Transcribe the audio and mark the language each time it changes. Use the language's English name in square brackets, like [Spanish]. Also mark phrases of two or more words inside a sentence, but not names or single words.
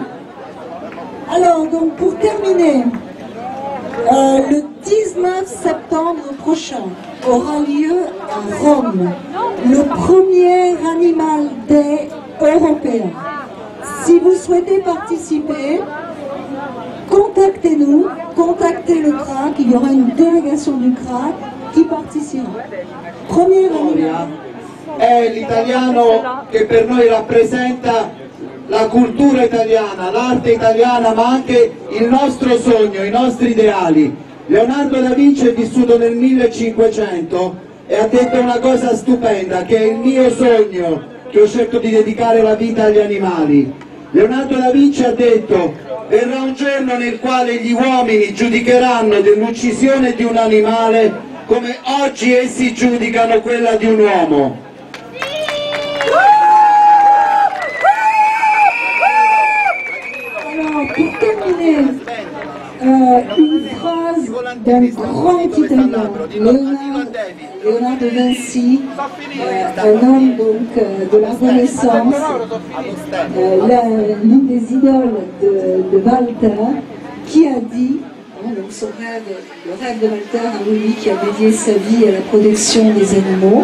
[French] Alors, donc, pour terminer, le 19 septembre prochain aura lieu à Rome le premier Animal Day européen. Si vous souhaitez participer, contactez-nous, contactez le CRAC, il y aura une délégation du CRAC qui participera. Premier Animal. [Italian] È l'italiano che per noi rappresenta la cultura italiana, l'arte italiana, ma anche il nostro sogno, i nostri ideali. Leonardo da Vinci è vissuto nel 1500 e ha detto una cosa stupenda, che è il mio sogno, che ho scelto di dedicare la vita agli animali. Leonardo da Vinci ha detto: verrà un giorno nel quale gli uomini giudicheranno dell'uccisione di un animale come oggi essi giudicano quella di un uomo. [French] Alors, pour terminer, une phrase d'un grand Italien, Leonardo da Vinci, un homme donc de la Renaissance, l'une des idoles de Walter, qui a dit, donc son rêve, le rêve de Walter à lui qui a dédié sa vie à la protection des animaux.